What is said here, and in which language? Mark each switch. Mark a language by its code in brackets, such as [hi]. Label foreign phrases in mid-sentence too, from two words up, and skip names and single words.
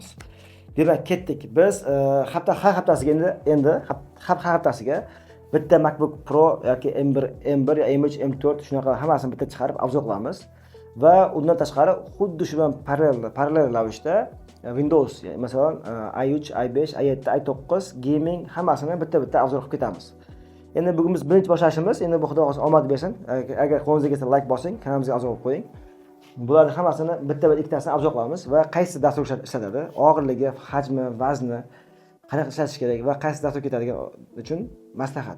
[uz] Demak, ketdik. Biz har haftasiga endi har haftasiga bitta MacBook Pro yoki M1, M1 ya M3, M4 shunaqa hammasini bitta chiqarib obzor qilamiz. Va undan tashqari xuddi shu bilan parallel ravishda Windows, masalan i3, i5, i7, i9 gaming hammasini bitta obzor qilib ketamiz. Endi bugun biz birinchi boshlashimiz. Endi bu Xudo xohlasa omad bersin. Agar qo'lingizga kelsa like bosing, kanalimizga a'zo bo'lib qo'ying. Bularni hammasini bitta ikkitasini obzor qilamiz va qaysi dastur ishlatadi, og'irligi, hajmi, vazni, qanaqa ishlatish kerak va qaysi dastur ketadigan uchun maslahat.